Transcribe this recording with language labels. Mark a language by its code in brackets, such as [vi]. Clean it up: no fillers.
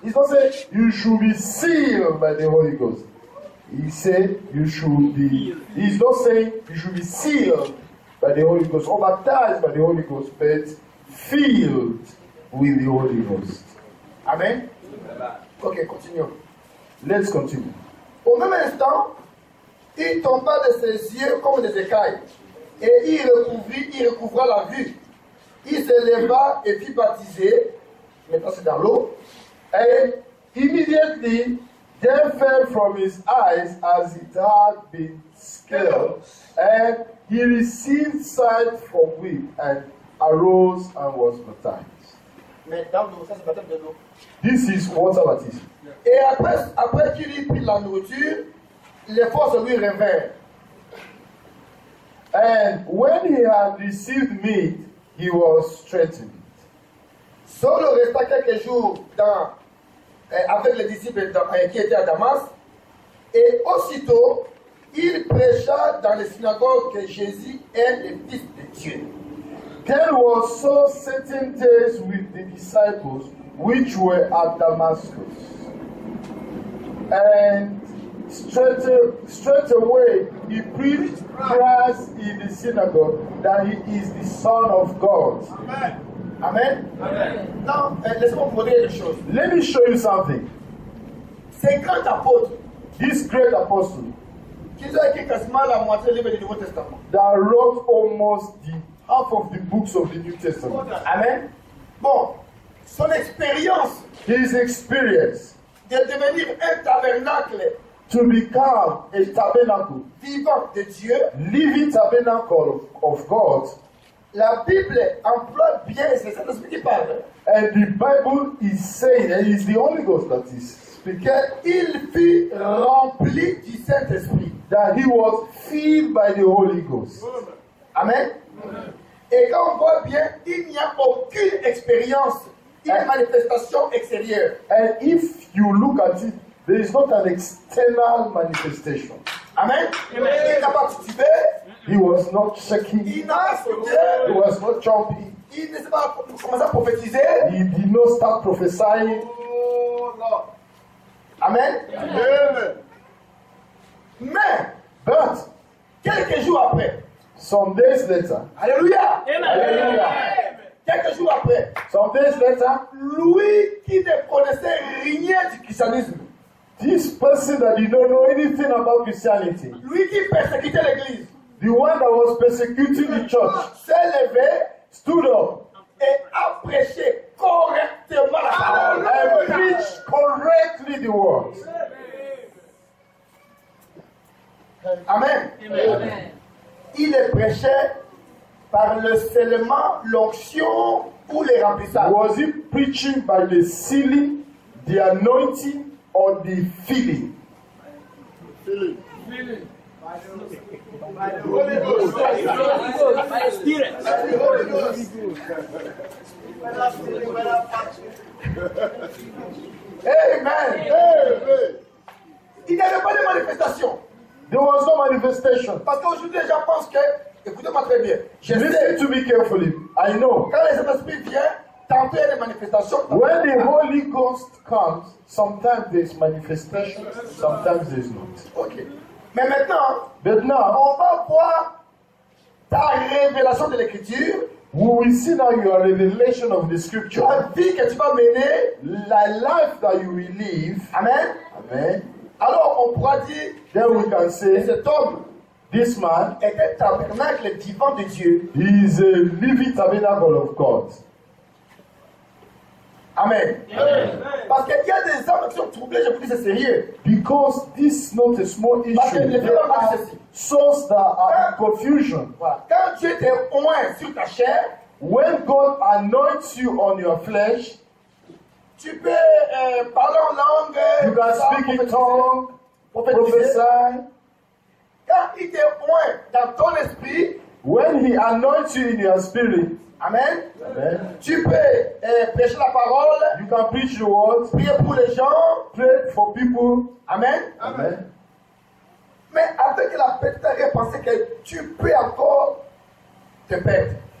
[en] He's not saying you should be sealed by the Holy Ghost. He said you should be. He's not saying you should be sealed by the Holy Ghost or baptized by the Holy Ghost, but filled with the Holy Ghost. [fr] Amen. Ok, continuons. [en] Let's continue. [fr] Au même instant, il tomba de ses yeux comme des écailles, et il recouvra la vue. Il se leva et fut baptisé, maintenant c'est dans l'eau, [en] And immediately there fell from his eyes as it had been scaled, and he received sight forthwith, and arose and was baptized. [fr] mais dans l'eau, ça c'est baptême de l'eau. [en] This is water baptism. [fr] Et après qu'il eut pris la nourriture, les forces lui revinrent. [en] And when he had received meat, he was strengthened. [fr] Saul resta quelques jours avec les disciples qui étaient à Damas, et aussitôt, il prêcha dans les synagogues que Jésus est le Fils de Dieu. [en] There was so certain days with the disciples which were at Damascus. And straightway he preached Christ in the synagogue that he is the Son of God. Amen. Amen. Amen. [fr] Now, laissez-moi vous montrer quelque chose. [en] Let me show you something. [fr] Ces grands apôtres [en] This great apostle [fr] qui ont écrit quasiment la moitié du livre du Nouveau Testament. [en] that wrote almost the half of the books of the New Testament. [fr] Amen. Bon, son expérience [en] His experience [fr] de devenir un tabernacle [en] to become a tabernacle, [fr] vivant de Dieu, [en] living tabernacle of God, [fr] la Bible emploie bien, c'est Saint-Esprit qui parle, [en] and the Bible is saying, and it's the Holy Ghost that is speaking, [fr] qu'il fut rempli du Saint-Esprit. [en] that he was filled by the Holy Ghost. Amen. [fr] Et quand on voit bien, il n'y a aucune expérience, une manifestation extérieure. [en] And if you look at it, there is not an external manifestation. [fr] Amen. Il n'a pas titubé. [en] He was not shaking. [fr] Il n'a pas sauté. [en] He was not jumping. [fr] Il ne s'est pas commencé à prophétiser. [en] He did not start prophesying. [fr] Oh, non. Amen. Amen. Mais, [en] But [fr] quelques jours après, [en] some days later, alléluia. hallelujah, [fr] Quelques jours après, [en] some days later, [fr] lui qui ne connaissait rien du christianisme, [en] this person that did not know anything about Christianity, [fr] lui qui persécutait l'église, [en] the one that was persecuting the church, [fr] s'est levé [en] stood up [fr] et a prêché correctement la parole. [en] and preached correctly the word. Amen. Amen. [fr] Il les prêchait par le scellement, l'onction ou les remplissages. [en] Was he preaching by the sealing, the anointing, or the filling? By the Spirit. Amen. Amen. [fr] Il n'y avait pas de manifestation. [en] There was no manifestation. [fr] Parce qu'aujourd'hui, les gens pensent que, écoutez-moi très bien, je sais, [en] Listen to me carefully. I know. [fr] quand les Saint-Esprit viennent, tantôt il y a des manifestations. [en] When the Holy Ghost comes, sometimes there's manifestation, sometimes there's not. [fr] Ok. Mais maintenant, [en] But now, [fr] on va voir ta révélation de l'écriture, [en] we will see now your revelation of the scripture. [fr] la vie que tu vas mener. [en] The life that you will live. Amen. Amen. [fr] Alors on pourra dire, [en] Then we can [fr] que [en] say, [fr] cet homme [en] this man [fr] était tabernacle vivant de Dieu. [en] he is a living tabernacle of God. Amen. [fr] Parce qu'il y a des hommes qui sont troublés, je vous dis c'est sérieux. [en] Because this is not a small [fr] Parce que [en] issue. [fr] les [en] There [fr] gens [en] are [fr] disent ceci. [en] souls that are in confusion. [fr] Voilà. Quand Dieu t'est oint sur ta chair, [en] When God anoints you on your flesh, [fr] tu peux parler en langue, [en] you can speak in tongues, [fr] prophétiser. [en] prophesy. [fr] Quand il t'est oint dans ton esprit, [en] When He anoints you in your spirit, amen, amen, [fr] tu peux prêcher la parole, [en] you can preach the word, [fr] prier pour les gens, [en] pray for people. amen. Amen. [fr] Mais avec la petite pensée que tu peux encore te perdre.